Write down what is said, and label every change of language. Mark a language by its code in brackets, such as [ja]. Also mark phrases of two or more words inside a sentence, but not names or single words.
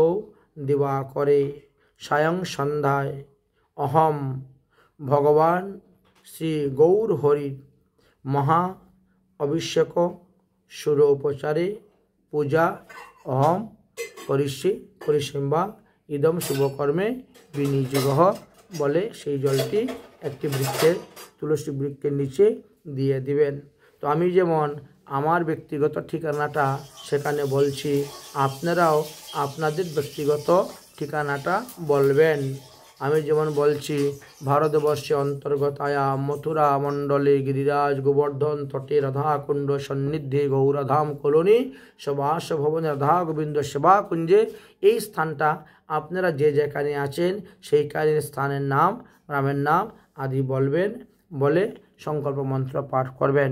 [sa] दिवाकरे सायं सन्ध्याय अहम भगवान श्री गौर हरि महा अभिषेक षोडोपचारे पूजा अहम करिष्ये इदम शुभकर्मे विनियोगः [bn] বলে সেই জলটি একটি বৃক্ষের তুলসী বৃক্ষের নিচে দিয়ে দিবেন। তো আমি যেমন আমার ব্যক্তিগত ঠিকানাটা সেখানে বলছি, আপনারাও আপনাদের ব্যক্তিগত ঠিকানাটা বলবেন। আমি যেমন বলছি, ভারতবর্ষে অন্তর্গত আয়াম মথুরা মণ্ডলে গিরিরাজ গোবর্ধন তটে রাধাকুণ্ড সন্নিধে গৌরাধাম কলোনি সবাস ভবন রাধা গোবিন্দ সেবা কুঞ্জে, এই স্থানটা আপনারা যে যেখানে আছেন সেইখানে স্থানের নাম, গ্রামের নাম আদি বলবেন, বলে সংকল্প মন্ত্র পাঠ করবেন।